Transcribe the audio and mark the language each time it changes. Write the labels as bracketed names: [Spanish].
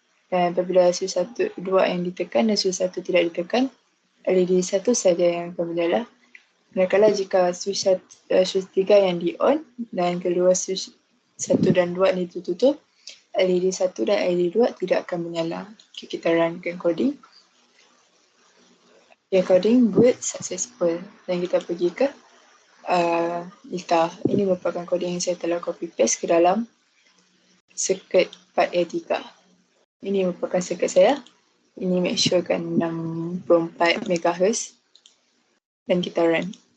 [Malay] Dan apabila switch 1, 2 yang ditekan dan switch 1 tidak ditekan, LED 1 saja yang akan menyala. Manakala jika switch 3 yang di on dan kedua switch 1 dan 2 ini ditutup, LED 1 dan LED 2 tidak akan menyala. Okay, kita runkan coding. [English] Coding boot successful. [Malay] Dan kita pergi ke Lita. Ini merupakan coding yang saya telah copy paste ke dalam circuit part A3. Ini merupakan circuit saya. Ini make sure kan 64 MHz. Dan kita run.